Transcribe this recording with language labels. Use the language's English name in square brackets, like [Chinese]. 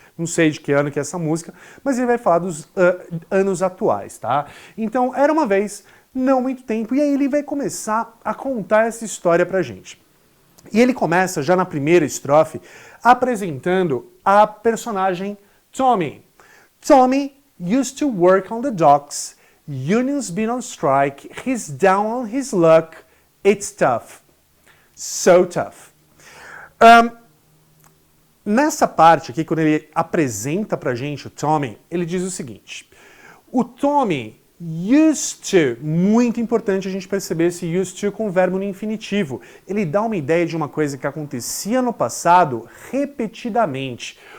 [Portuguese] Não sei de que ano que é essa música, mas ele vai falar dos anos atuais, tá? Então, era uma vez, não muito tempo, e aí ele vai começar a contar essa história pra gente. E ele começa, já na primeira estrofe, apresentando a personagem Tommy. [English] Tommy used to work on the docks, unions been on strike, he's down on his luck, it's tough. So tough. [Portuguese] Nessa parte aqui, quando ele apresenta pra gente o Tommy, ele diz o seguinte, o Tommy used to, muito importante a gente perceber esse used to com o verbo no infinitivo. Ele dá uma ideia de uma coisa que acontecia no passado repetidamente.